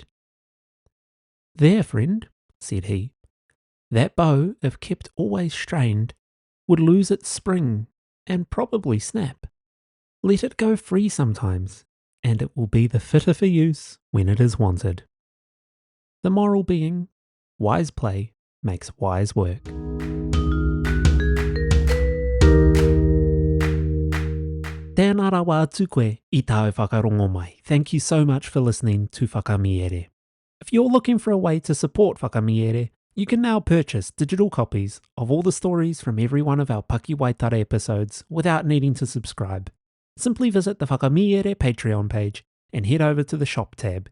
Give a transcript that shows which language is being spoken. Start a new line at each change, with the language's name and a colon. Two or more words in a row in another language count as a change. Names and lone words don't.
English: "There, friend," said he, "that bow, if kept always strained, would lose its spring and probably snap. Let it go free sometimes, and it will be the fitter for use when it is wanted." The moral being, wise play makes wise work.
Māori: Tēnā rawa atu koe I tāu whakarongo mai.
English: Thank you so much for listening to Whakamiere. If you're looking for a way to support Whakamiere, you can now purchase digital copies of all the stories from every one of our Paki Waitara episodes without needing to subscribe. Simply visit the Whakamiere Patreon page and head over to the shop tab.